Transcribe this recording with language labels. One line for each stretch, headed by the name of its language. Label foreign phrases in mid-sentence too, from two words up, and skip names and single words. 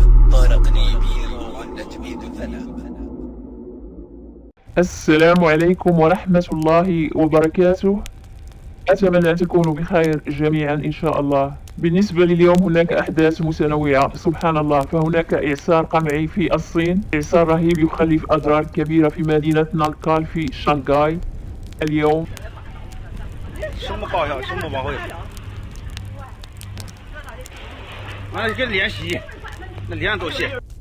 Arabic: السلام عليكم ورحمة الله وبركاته. أتمنى أن تكونوا بخير جميعا إن شاء الله. بالنسبة لليوم هناك أحداث متنوعة سبحان الله. فهناك إعصار قمعي في الصين، إعصار رهيب يخلف أضرار كبيرة في مدينة نانكال في شانغهاي اليوم.
Chinese: 胸部抱一下，胸部往后一俯，完了跟脸洗，那脸上都血。